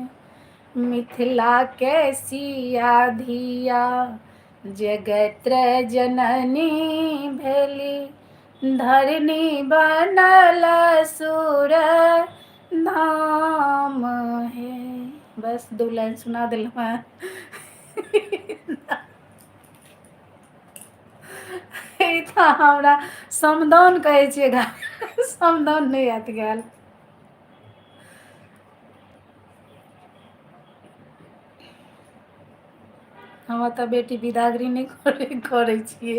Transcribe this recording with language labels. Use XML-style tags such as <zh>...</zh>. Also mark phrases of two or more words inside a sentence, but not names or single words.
<mai>मिथिला के सिया धिया, जगत जननी भेली। धरनी बनल सुर धाम है। बस 2 लाइन सुना देलहुँ हेँ। ई तऽ हमरा समदाउन कहै छियै, समदाउन नहि आयत गायल। हम तऽ बेटी बिदागरी नहि करै छियै।</mai>